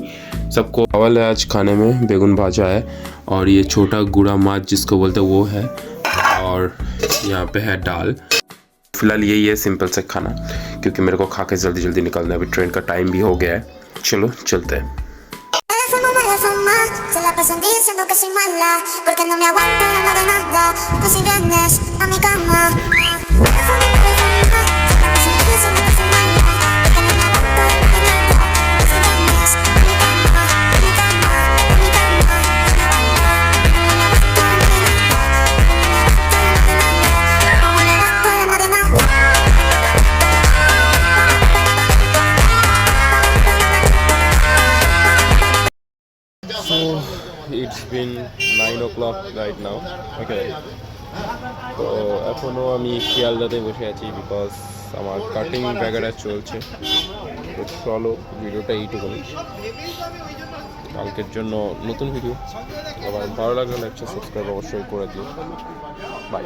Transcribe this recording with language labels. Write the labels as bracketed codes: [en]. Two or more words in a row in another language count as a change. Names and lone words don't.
[hi] सबको चावल है आज खाने में, [bn] বেগুন ভাজা [hi] है और ये छोटा [bn] গুড়া মাছ [hi] जिसको बोलते हैं वो है, और यहाँ पे है दाल। फिलहाल यही है सिंपल से खाना, क्योंकि मेरे को खा के जल्दी जल्दी निकलना है, अभी ट्रेन का टाइम भी हो गया है। चलो चलते हैं। [es] Se la pasan diciendo que soy mala, porque no me aguanto nada de nada. Pues si vienes a mi cama, se la pasan diciendo que soy mala, porque no me aguanto nada de nada. Pues si vienes a mi cama, a mi cama, a mi cama, no me aguanto nada de nada. No me aguanto nada de nada. [en] So it's been 9 o'clock right now. Okay. [bn] তো এখনও আমি শিয়ালদাতে বসে আছি বিকজ আমার কাটিং ব্যাগেরা চলছে। তো চলো ভিডিওটা এইটুকুনি, কালকের জন্য নতুন ভিডিও। আবার ভালো লাগলে একটা সাবস্ক্রাইব অবশ্যই করে দিও।